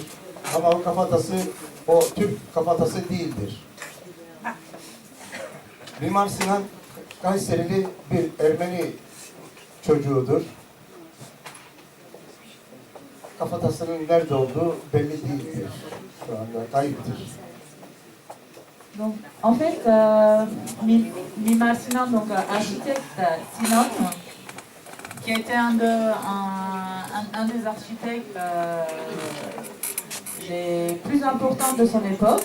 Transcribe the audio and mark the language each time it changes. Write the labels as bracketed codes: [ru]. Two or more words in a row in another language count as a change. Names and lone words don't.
[tr] Ama o kafatası o Türk kafatası değildir. Mimar Sinan Kayserili bir Ermeni çocuğudur. Kafatasının nerede olduğu belli değildir. Şu anda kayıptır. [fr] Donc, en fait, Mimar Sinan, donc architecte Sinan, qui était un des architectes les plus importants de son époque.